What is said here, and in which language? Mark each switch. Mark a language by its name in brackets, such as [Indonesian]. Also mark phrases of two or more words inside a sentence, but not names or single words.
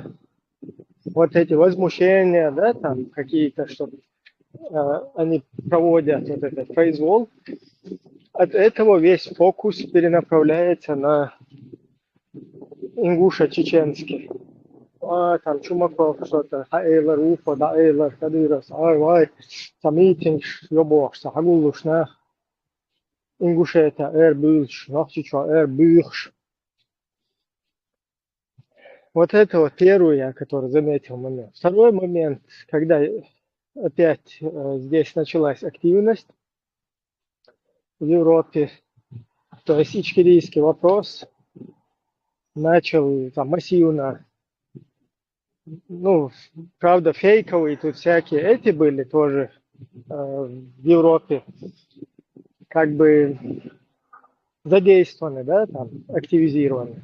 [Russian] Вот эти возмущения, да, там какие-то, что они проводят вот этот произвол. От этого весь фокус перенаправляется на ингуша-чеченский. Там Чумаков что-то, Эйлер, Уфа, да, Эйлер, Кадыров, ай, там митинг, ёбошься, Хагулушна, Ингушетия, Эрбюльш, Нахчичо, Эрбюльш. Вот это вот первый я, который заметил момент. Второй момент, когда опять здесь началась активность в Европе, то есть ичкерийский вопрос начал там массивно, ну, правда, фейковые тут всякие эти были тоже в Европе, как бы задействованы, да, там, активизированы.